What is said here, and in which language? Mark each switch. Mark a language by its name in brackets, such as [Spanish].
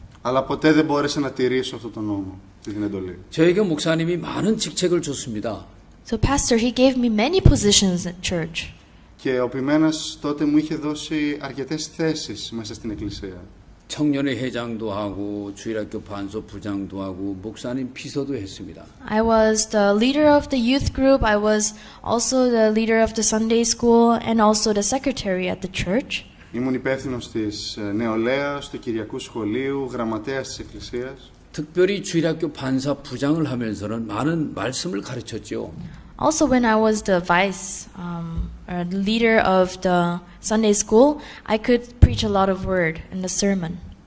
[Greek] Αλλά ποτέ δεν μπόρεσα να τηρήσω αυτό τον νόμο, την εντολή. [Korean] 저에게 목사님이 많은 직책을 줬습니다. [English] So pastor, he gave me many positions at church. [Greek] Και ο ποιμένας τότε μου είχε δώσει αρκετές θέσεις μέσα στην εκκλησία. [Korean] 청년회 회장도 하고 주일학교 반소 부장도 하고 목사님 비서도 했습니다. [English] I was the leader of the youth group. I was also the leader of the Sunday school and also the secretary at the church. [Greek] Ήμουν υπεύθυνος της νεολαίας, του Κυριακού Σχολείου, γραμματέας της εκκλησίας. [Korean] 특별히 주일학교 반사 부장을 하면서는 많은 말씀을 가르쳤죠. [English] Also, when I was the vice leader of the Sunday school, I could preach a lot of word in the sermon.